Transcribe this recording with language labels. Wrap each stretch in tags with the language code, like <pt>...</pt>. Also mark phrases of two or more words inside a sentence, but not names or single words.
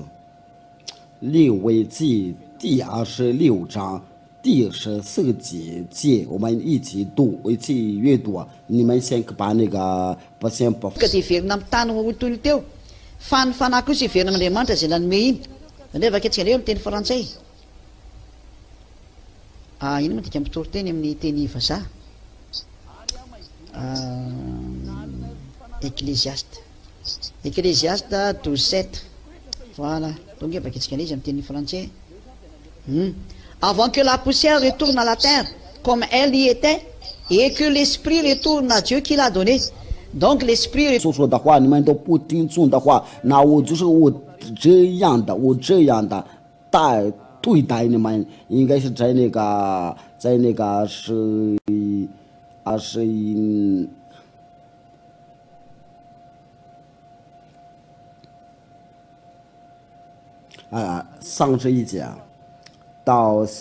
<zh>利未记第26章第14节，我们一起读，一起阅读啊！你们先把那个先把。</zh> <mg>Ka ty verina amin'ny tany hotoly teo fa ny fanahy kosa iverina amin'Andriamanitra izay nanome iny nefa ketsika leo amin'ny teny frantsay ino moa dika mipitory teny amin'ny teny vazaha</mg> <fr>Ecclésiaste 12:7 voilà donc</fr> <mg>efa ketsika izy amin'ny teny frantsay</mg> <fr>avant que la poussière retourne à la terre comme elle y était et que l'esprit retourne à Dieu qui l'a donné donc l'esprit</fr> <zh>所说的话你们都不听从的话，那我就是我这样的对待你们，应该是在那个是31节到</zh>